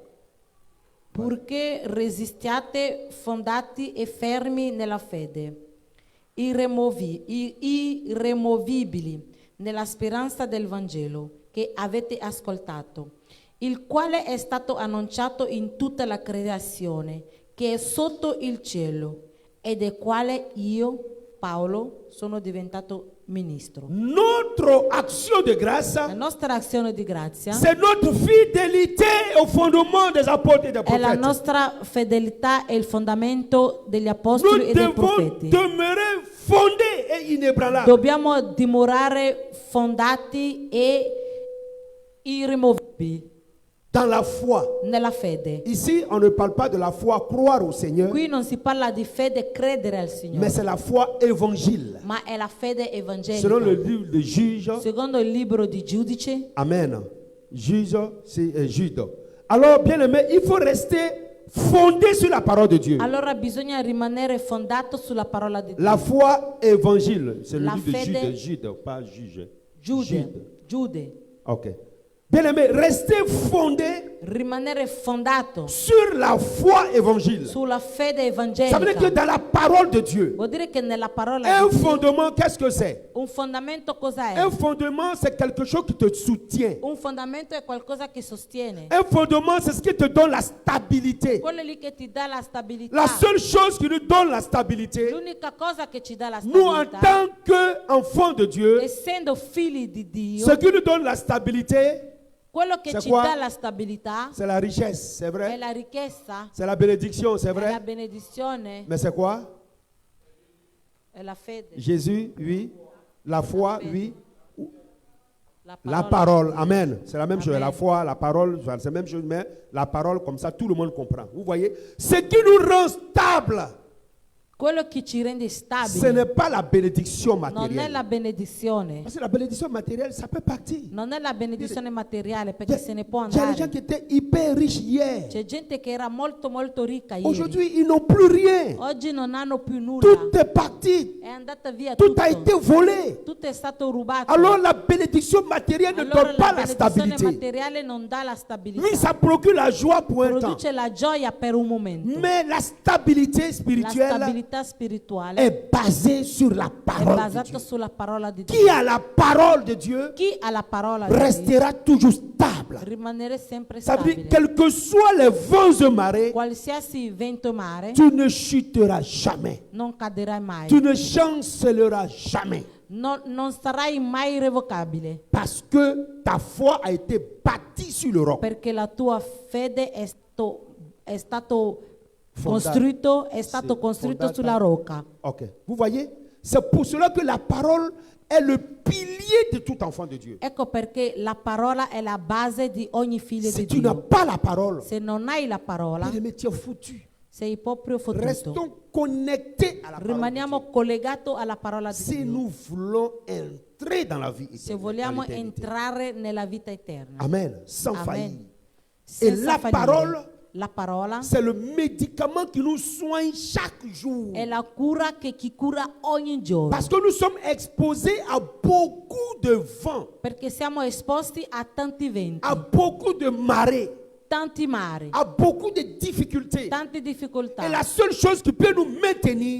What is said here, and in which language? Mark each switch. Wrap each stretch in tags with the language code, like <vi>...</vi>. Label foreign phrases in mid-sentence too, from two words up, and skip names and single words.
<it>Purché resistiate fondati e fermi nella fede, irremovibili nella speranza del Vangelo che avete ascoltato, il quale è stato annunciato in tutta la creazione che è sotto il cielo e del quale io, Paolo, sono diventato ministro.</it> <fr>Notre action de grâce,</fr> <it>La nostra azione di grazia</it> <fr>c'est notre fidélité au fondement des apôtres et des</fr> <it>è la</it> <fr>prophètes.</fr> <it>nostra fedeltà e il fondamento degli apostoli</it> <fr>Nous</fr> <it>e dei</it> <fr>devons</fr> <it>profeti.</it> <fr>demeurer fondés et inébranlables.</fr> <it>Dobbiamo dimorare fondati e irremovibili</it> <fr>Dans la foi.</fr> <it>nella fede.</it> <fr>Ici, on ne parle pas de la foi croire au Seigneur,</fr> <it>Qui non si parla di fede credere al</it> <fr>mais</fr> <it>Signore,</it> <fr>c'est la foi évangile.</fr> <it>ma è la fede</it> <fr>Selon le</fr> <it>evangelica.</it> <fr>livre de Juge,</fr> <it>Secondo il libro di Giudice,</it> <fr>Amen. Juge, c'est Jude. Alors, bien aimé, il faut rester fondé sur la parole de Dieu.</fr> <it>allora bisogna rimanere fondato sulla parola di Dio.</it> <fr>La foi évangile, c'est le</fr> <it>La</it> <fr>livre de</fr> <it>fede-</it> <fr>Jude, pas juge.</fr> <it>Giude.</it> <fr>Ok. Bien aimé, restez fondé</fr> <it>Rimanere fondato</it> <fr>sur la foi évangile.</fr> <it>sulla fede</it> <fr>Ça veut dire que</fr> <it>evangelica.</it> <fr>dans la parole de Dieu,</fr> <it>Vuol dire che nella parola</it> <fr>un</fr> <it>di Dio,</it> <fr>fondement, qu'est-ce que c'est?</fr> <it>un fondamento cosa è?</it> <fr>Un fondement, c'est quelque chose qui te soutient.</fr> <it>Un fondamento è qualcosa che sostiene.</it> <fr>Un fondement, c'est ce qui te donne la stabilité.</fr> <it>Quello lì che ti dà la stabilità.</it> <fr>La seule chose qui nous donne la stabilité,</fr> <it>L'unica cosa che ci dà la</it> <fr>nous en</fr> <it>stabilità,</it> <fr>tant qu'enfants de Dieu,</fr> <it>essendo figli di Dio,</it> <fr>ce qui nous donne la stabilité,</fr> <it>quello che</it> <fr>c'est</fr> <it>ci</it> <fr>quoi?</fr> <it>dà la stabilità</it> <fr>c'est la richesse, c'est</fr> <it>è</it> <fr>vrai?</fr> <it>la ricchezza,</it> <fr>C'est la bénédiction, c'est</fr> <it>è la</it> <fr>vrai?</fr> <it>benedizione,</it> <fr>Mais c'est quoi?</fr> <it>è la fede,</it> <fr>Jésus, oui. La foi, oui.</fr> <it>la</it> <fr>La</fr> <it>parola.</it> <fr>parole, amen. C'est la même chose.</fr> <it>Amen.</it> <fr>La foi, la parole, c'est la même chose, mais la parole, comme ça, tout le monde comprend. Vous voyez? Ce qui nous rend stable,</fr> <it>Quello che ci rende</it> <fr>ce</fr> <it>stabili</it> <fr>n'est pas la bénédiction</fr> <it>non è</it> <fr>matérielle.</fr> <it>la benedizione,</it> <fr>Parce que la bénédiction matérielle, ça peut partir.</fr> <it>non è la benedizione materiale perché se ne può</it> <fr>Il y a des gens</fr> <it>andare.</it> <fr>qui étaient hyper riches hier.</fr> <it>C'è gente che era molto molto ricca ieri.</it> <fr>Aujourd'hui, ils n'ont plus rien.</fr> <it>Oggi non hanno più nulla.</it> <fr>Tout est parti.</fr> <it>È andata via</it> <fr>Tout</fr> <it>tutto.</it> <fr>a été volé.</fr> <it>Tutto è stato rubato.</it> <fr>Alors la bénédiction matérielle ne</fr> <it>Allora</it> <fr>donne pas la</fr> <it>benedizione</it> <fr>stabilité.</fr> <it>materiale non dà la stabilità.</it> <fr>Oui, ça procure la joie pour un temps.</fr> <it>Produce la gioia per un momento.</it> <fr>Mais la stabilité</fr> <it>La</it> <fr>spirituelle</fr> <it>stabilità spirituale</it> <fr>est basée sur la</fr> <it>è</it> <fr>parole de</fr> <it>basata</it> <fr>Dieu.</fr> <it>sulla parola di</it> <fr>Qui</fr> <it>Dio.</it> <fr>a la parole de Dieu</fr> <it>Chi ha la parola di Dio</it> <fr>restera toujours stable.</fr> <it>rimanere sempre</it> <fr>Ça veut dire,</fr> <it>stabile.</it> <fr>quels que soient les vents et marées,</fr> <it>Qualsiasi vento mare</it> <fr>tu ne chuteras jamais.</fr> <it>non caderai mai.</it> <fr>Tu ne chancelleras jamais.</fr> <it>Non sarai mai irrevocabile</it> <fr>Parce que ta foi a été bâtie sur le roc.</fr> <it>perché la tua fede è stato Fondata. è stato Sì, costruito fondata. sulla rocca.</it> <fr>Ok. Vous voyez? C'est pour cela que la parole est le pilier de tout enfant de Dieu.</fr> <it>Ecco perché la parola è la base di ogni figlio</it> <fr>Si</fr> <it>di</it> <fr>tu n'as</fr> <it>Dio.</it> <fr>pas la parole,</fr> <it>Se non hai la parola,</it> <fr>bien-aimé, tu es foutu.</fr> <it>sei proprio fottuto.</it> <fr>Restons connectés à la parole de</fr> <it>Rimaniamo</it> <fr>Dieu.</fr> <it>collegato alla parola di</it> <fr>Si</fr> <it>Dio.</it> <fr>nous voulons entrer dans la vie</fr> <it>Se</it> <fr>éternelle,</fr> <it>vogliamo</it> <fr>dans l'éternité.</fr> <it>entrare nella vita eterna.</it> <fr>Amen. Sans</fr> <it>Amen.</it> <fr>faillir.</fr> <it>Senza</it> <fr>la</fr> <it>fallire.</it> <fr>parole,</fr> <it>La parola</it> <fr>c'est le médicament qui nous soigne chaque jour.</fr> <it>è la cura che chi cura ogni giorno.</it> <fr>Parce que nous sommes exposés à beaucoup de vents,</fr> <it>Perché siamo esposti a tanti venti,</it> <fr>à beaucoup de marées,</fr> <it>tanti mari,</it> <fr>à beaucoup de difficultés.</fr> <it>tante difficoltà.</it> <fr>Et la seule chose qui peut nous maintenir,</fr>